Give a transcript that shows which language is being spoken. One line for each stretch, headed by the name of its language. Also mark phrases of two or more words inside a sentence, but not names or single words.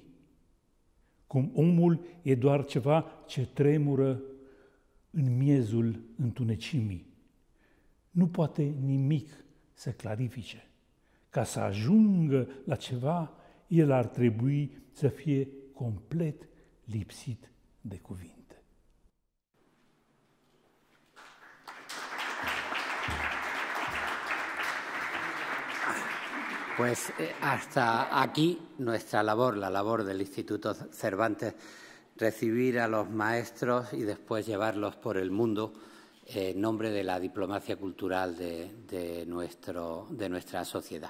Romanian: Cum omul e doar ceva ce tremură în miezul întunecimii. Nu poate nimic să clarifice. Ca să ajungă la ceva, el ar trebui să fie complet lipsit de cuvinte.
Spanish: Pues hasta aquí nuestra labor, la labor del Instituto Cervantes, recibir a los maestros y después llevarlos por el mundo en nombre de la diplomacia cultural de nuestra sociedad.